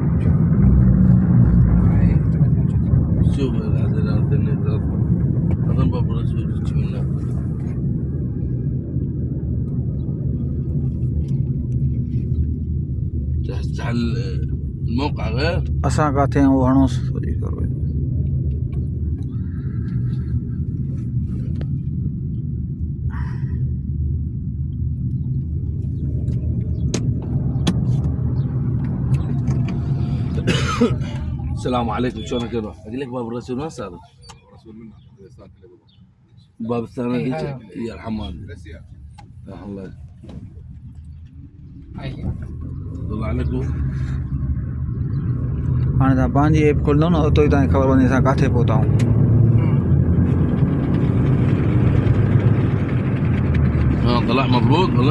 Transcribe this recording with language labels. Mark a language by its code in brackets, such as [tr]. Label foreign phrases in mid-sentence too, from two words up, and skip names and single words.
[ar] شوف هذا النت هذا باب الرسول يجي منه جهزت على الموقع غير [sd] असां किथे आहियूं उहो हणोसि वरी करो। [ar] السلام عليكم شلونك يروح؟ اقول لك باب الرسول وين صار؟ باب الثاني إيه، ديجي هذا. يا الحمام يا الله الله عليكم [sd] हाणे तव्हां पंहिंजी ऐप खोलंदव न उतो ई तव्हांखे ख़बर पवंदी असां किथे पहुता आहियूं। [ar] ها طلع مضبوط ولا؟